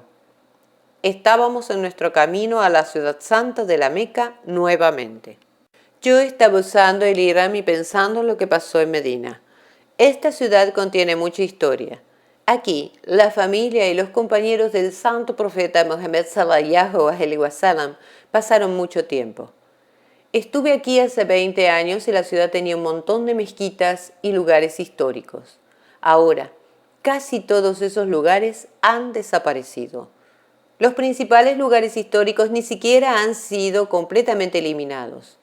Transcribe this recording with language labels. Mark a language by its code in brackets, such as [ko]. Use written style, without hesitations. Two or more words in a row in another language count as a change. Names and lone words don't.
[es] Estábamos en nuestro camino a la ciudad santa de la Meca nuevamente. Yo estaba usando el Ihram y pensando en lo que pasó en Medina. Esta ciudad contiene mucha historia. Aquí, la familia y los compañeros del santo profeta Mohammed [ar] صلى الله عليه وسلم [es] pasaron mucho tiempo. Estuve aquí hace 20 años y la ciudad tenía un montón de mezquitas y lugares históricos. Ahora, casi todos esos lugares han desaparecido. Los principales lugares históricos ni siquiera han sido completamente eliminados.